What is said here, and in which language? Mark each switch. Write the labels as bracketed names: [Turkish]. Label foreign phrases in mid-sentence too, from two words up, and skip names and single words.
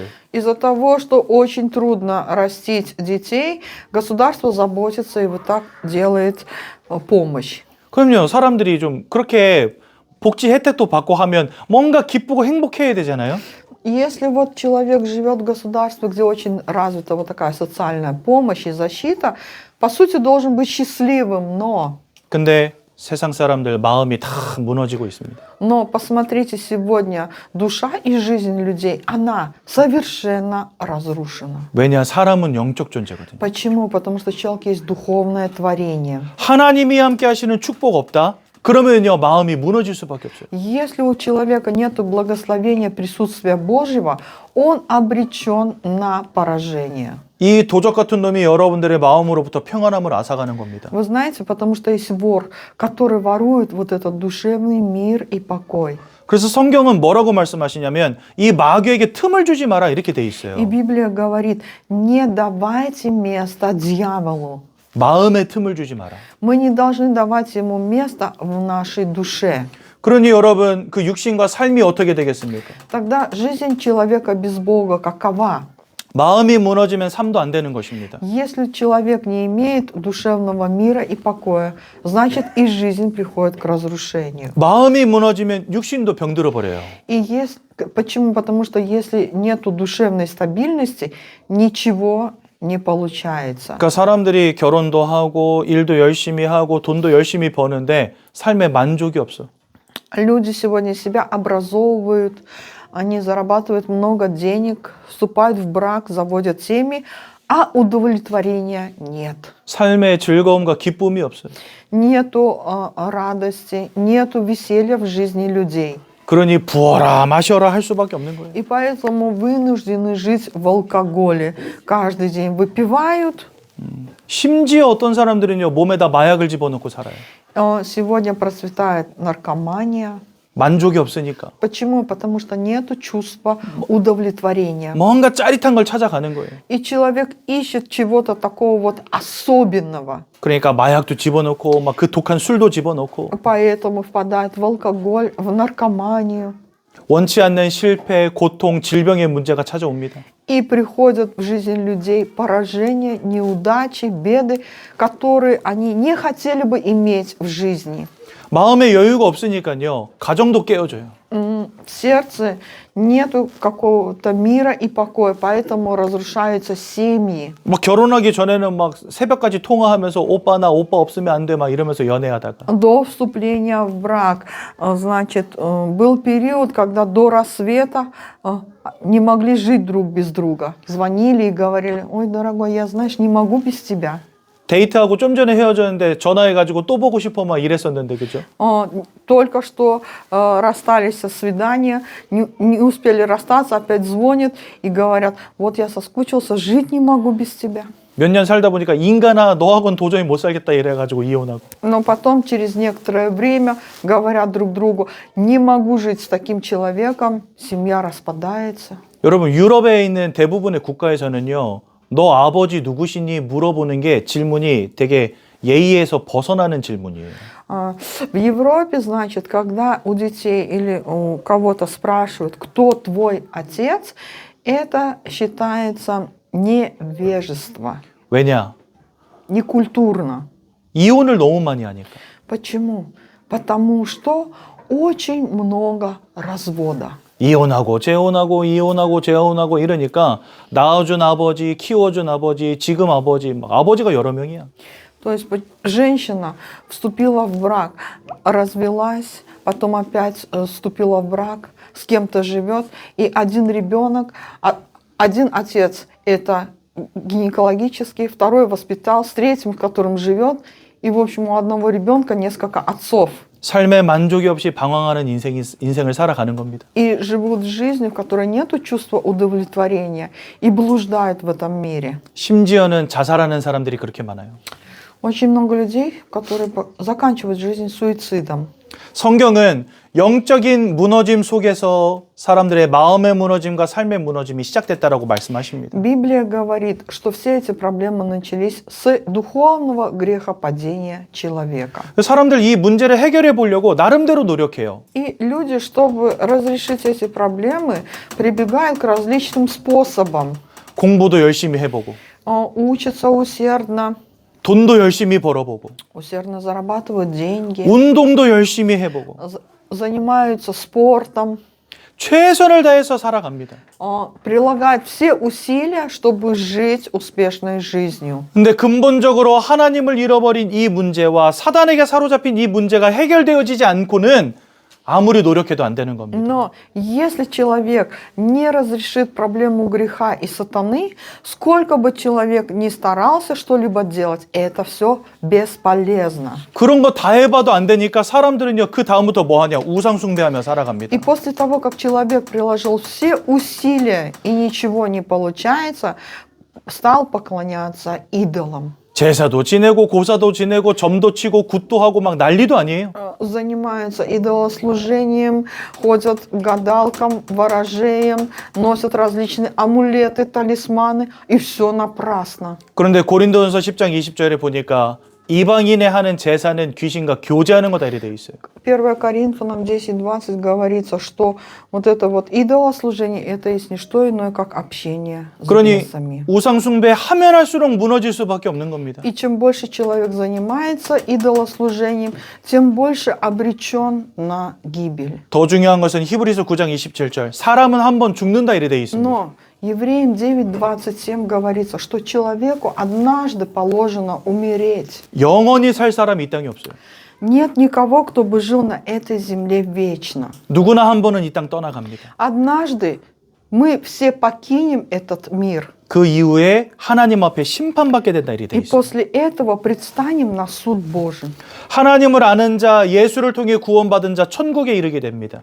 [Russian] Из-за того, что очень трудно растить детей, государство заботится и вот так делает помощь. [Korean] 그럼요, 사람들이 좀 그렇게 복지 혜택도 받고 하면 뭔가 기쁘고 행복해야 되잖아요. [Russian] Если вот человек живет в государстве, где очень развита вот такая социальная помощь и защита, по сути должен быть счастливым, но... [Korean] 근데 세상 사람들 마음이 다 무너지고 있습니다. [Russian] Но посмотрите сегодня, душа и жизнь людей, она совершенно разрушена. [Korean] 왜냐, 사람은 영적 존재거든요. [Russian] Почему? Потому что человек есть духовное творение. [Korean] 하나님이 함께 하시는 축복 없다? 그러면요, 마음이 무너질 수밖에 없어요. [Russian] Если у человека нет благословения, присутствия Божьего, он обречен на поражение. [Korean] 이 도적 같은 놈이 여러분들의 마음으로부터 평안함을 앗아가는 겁니다. [Russian] Вы знаете, потому что есть вор, который ворует вот этот душевный мир и покой. [Korean] 그래서 성경은 뭐라고 말씀하시냐면 이 마귀에게 틈을 주지 마라 이렇게 돼 있어요. [Russian] И Библия говорит, не давайте место дьяволу. [Korean] 마음에 틈을 주지 마라. [Russian] Мы не должны давать ему место в нашей душе. [Korean] 그러니 여러분, 그 육신과 삶이 어떻게 되겠습니까? [Russian] Тогда жизнь человека без Бога какова? [Korean] 마음이 무너지면 삶도 안 되는 것입니다. [Russian] Если человек не имеет душевного мира и покоя, значит и жизнь приходит к разрушению. [Korean] 마음이 무너지면 육신도 병들어 버려요. [Russian] Почему? Потому что если нет душевной стабильности, ничего не получается. [Korean] 그러니까 사람들이 결혼도 하고 일도 열심히 하고 돈도 열심히 버는데 삶에 만족이 없어. [Russian] Люди сегодня себя образовывают, они зарабатывают много денег, вступают в брак, заводят семьи, а удовлетворения нет. [Korean] 삶의 즐거움과 기쁨이 없어요. [Russian] Нету радости, нету веселья в жизни людей. [Korean] 그러니 부어라 마셔라 할 수밖에 없는 거예요. [Russian] И поэтому вынуждены жить в алкоголе. Каждый день выпивают. [Korean] 심지어 어떤 사람들은요, 몸에다 마약을 집어넣고 살아요. [Russian] Сегодня процветает наркомания. [Korean] 만족이 없으니까. [Russian] Почему? Потому что нету чувства удовлетворения. [Korean] 뭔가 짜릿한 걸 찾아가는 거예요. [Russian] И человек ищет чего-то такого вот особенного. [Korean] 그러니까 마약도 집어넣고 막 그 독한 술도 집어넣고 [Russian] Поэтому впадает в алкоголь, в наркоманию. [Korean] 원치 않는 실패, 고통, 질병의 문제가 찾아옵니다. [Russian] И приходят в жизнь людей поражения, неудачи, беды, которые они не хотели бы иметь в жизни. [Korean] 마음의 여유가 없으니까요. 가정도 깨어져요. [Russian] В сердце нету какого-то мира и покоя, поэтому разрушаются семьи. [Korean] 막 결혼하기 전에는 막 새벽까지 통화하면서 오빠 나 오빠 없으면 안 돼 막 이러면서 연애하다가 [Russian] До вступления в брак, значит, был период, когда до рассвета не могли жить друг без друга. Звонили и говорили: ой, дорогой, я, знаешь, не могу без тебя. [Korean] 데이트하고 좀 전에 헤어졌는데 전화해가지고 또 보고 싶어 막 이랬었는데 그죠? [Russian] Только что расстались со свидания, не успели расстаться, опять звонят и говорят: вот я соскучился, жить не могу без тебя. [Korean] 몇 년 살다 보니까 인간아 너하고는 도저히 못 살겠다 이래가지고 이혼하고. [Russian] Но потом, через некоторое время, говорят друг другу: не могу жить с таким человеком, семья распадается. [Korean] 여러분 유럽에 있는 대부분의 국가에서는요. 너 아버지 누구시니 물어보는 게 질문이 되게 예의에서 벗어나는 질문이에요. [Russian] В Европе, значит, когда у детей или у кого-то спрашивают, кто твой отец, это считается невежество, [Korean] 왜냐? [Russian] некультурно. [Korean] 이혼을 너무 많이 하니까. [Russian] Почему? Потому что очень много развода. [Korean] 이혼하고 재혼하고 이혼하고 재혼하고 이러니까 낳아준 아버지, 키워준 아버지, 지금 아버지, 막 아버지가 여러 명이야. [Russian] То есть женщина вступила в брак, развелась, потом опять вступила в брак, с кем-то живет, и один ребенок, один отец это гинекологический, второй воспитал, с третьим, которым живет, и в общем у одного ребенка несколько отцов. [Korean] 삶에 만족이 없이 방황하는 인생을 살아가는 겁니다. [Russian] И живут жизнью, в которой нет чувства удовлетворения, и блуждают в этом мире. [Korean] 심지어는 자살하는 사람들이 그렇게 많아요. [Russian] Очень много людей, которые заканчивают жизнь суицидом. [Korean] 성경은 영적인 무너짐 속에서 사람들의 마음의 무너짐과 삶의 무너짐이 시작됐다라고 말씀하십니다. [Russian] Библия говорит, что все эти проблемы начались с духовного грехопадения человека. [Korean] 사람들 이 문제를 해결해 보려고 나름대로 노력해요. [Russian] И люди, чтобы разрешить эти проблемы, прибегают к различным способам. [Korean] 공부도 열심히 해보고 [Russian] Учатся усердно, [Korean] 돈도 열심히 벌어보고 [Russian] усердно зарабатывают деньги, [Korean] 운동도 열심히 해보고 [Russian] занимаются спортом, [Korean] 최선을 다해서 살아갑니다. [Russian] прилагают все усилия, чтобы жить успешной жизнью. [Korean] 근데 근본적으로 하나님을 잃어버린 이 문제와 사단에게 사로잡힌 이 문제가 해결되어지지 않고는 아무리 노력해도 안 되는 겁니다. [Russian] Но если человек не разрешит проблему греха и сатаны, сколько бы человек ни старался что-либо делать, это все бесполезно. [Korean] 그런 거 다 해봐도 안 되니까 사람들은요 그 다음부터 뭐 하냐 우상 숭배하며 살아갑니다. [Russian] И после того, как человек приложил все усилия и ничего не получается, стал поклоняться идолам. [Korean] 제사도 지내고 고사도 지내고 점도 치고 굿도 하고 막 난리도 아니에요. [Russian] Занимаются идолослужением, ходят к гадалкам, ворожеям, носят различные амулеты, талисманы, и все напрасно. [Korean] 그런데 고린도전서 10장 20절에 보니까 이방인의 하는 제사는 귀신과 교제하는 거다 이렇게 돼 있어요. [Russian] 1 Коринфянам 10:20 говорится, что вот это вот идолослужение, это есть не что иное, как общение с [Korean] 그러니 [Russian] бесами. [Korean] 우상 숭배 하면 할수록 무너질 수밖에 없는 겁니다. [Russian] И чем больше человек занимается идолослужением, тем больше обречен на гибель. [Korean] 더 중요한 것은 히브리서 9장 27절 사람은 한 번 죽는다 이렇게 돼 있습니다. [Russian] Но Евреям 9:27 говорится, что человеку однажды положено умереть. [Korean] 영원히 살 사람이 이 땅에 없어요. [Russian] Нет никого, кто бы жил на этой земле вечно. [Korean] 누구나 한 번은 이 땅 떠나갑니다. [Russian] Однажды мы все покинем этот мир. [Korean] 그 이후에 하나님 앞에 심판받게 된다 이렇게 돼 [Russian] И [Korean] 있어요. [Russian] после этого предстанем на суд Божий. [Korean] 하나님을 아는 자, 예수를 통해 구원받은 자 천국에 이르게 됩니다.